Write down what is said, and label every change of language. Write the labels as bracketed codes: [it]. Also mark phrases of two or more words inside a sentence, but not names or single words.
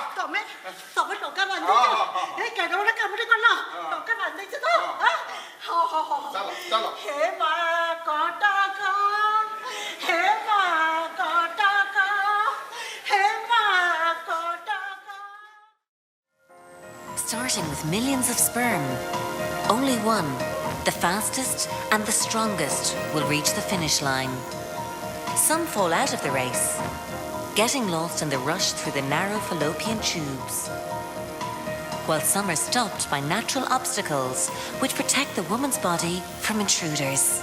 [or] ତମେ ତମେ ଟଙ୍କା ହଁ, ବାନ୍ଧିଛ ହଁ, ହଁ। ଏ କେଡେ ବଡ କାମଟେ କଲ ଟଙ୍କା ବାନ୍ଧିଛ ତ ହଁ ହଁ ହଁ ଚାଲ ଚାଲ। ହେ ମା କଟକ ହେ ମା କଟକ ହେ ମା କଟକ। [en] Starting with millions of sperm, only one, the fastest and the strongest, will reach the finish line. Some fall out of the race, getting lost in the rush through the narrow fallopian tubes, while some are stopped by natural obstacles which protect the woman's body from intruders.